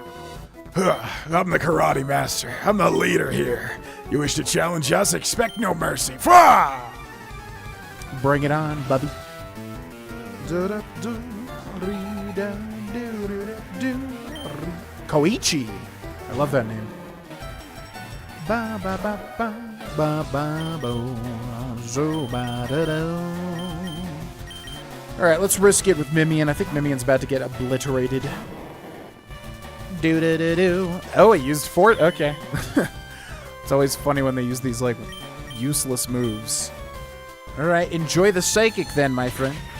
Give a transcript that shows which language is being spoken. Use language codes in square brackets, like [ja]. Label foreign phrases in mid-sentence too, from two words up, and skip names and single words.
[en] I'm the karate master. I'm the leader here. You wish to challenge us? Expect no mercy. Fah! Bring it on, Bubby. Koichi. I love that name. Ba ba ba ba ba ba bo zo ba da do. All right, let's risk it with Mimian. I think Mimian's about to get obliterated. Do do do do. Oh, he used fort. Okay. It's always funny when they use these like useless moves. All right, enjoy the psychic then, my friend.